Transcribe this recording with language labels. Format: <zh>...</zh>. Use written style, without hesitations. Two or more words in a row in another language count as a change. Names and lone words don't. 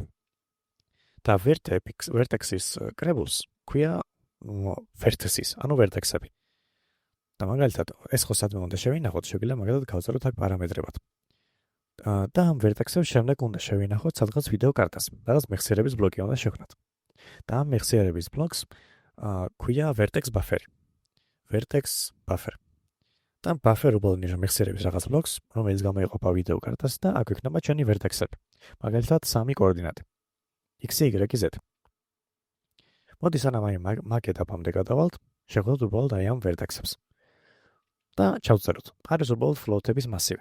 <ka>და ვერტექსის კრებულს ქვია ვერტესის, ანუ ვერტექსები. და მაგალითად, ეს ხო სადმე უნდა შევინახოთ, შეგვიძლია მაგალითად გავწეროთ აქ პარამეტრებად. და ამ ვერტექსებს შემდეგ უნდა შევინახოთ სადღაც ვიდეო კარტას. რაღაც მეხსიერების ბლოკი უნდა შევქმნათ. და ამ მეხსიერების ბლოკს ქვია</ka> <en>vertex buffer. vertex buffer.</en> <ka>და buffer უბრალოდ ნიშნავს მეხსიერების რაღაც ბლოკს, რომელიც გამოიყოფა ვიდეო კარტას და აქ იქნება ჩვენი ვერტექსები. მაგალითად, 3 კოორდინატი. x, y, z. მოდი სანამ აი მაგ ეტაპამდე გადავალთ, შევხედოთ უბრალოდ აი ამ ვერტექსებს. და ჩავწეროთ. არის უბრალოდ float-ების მასივი.</ka>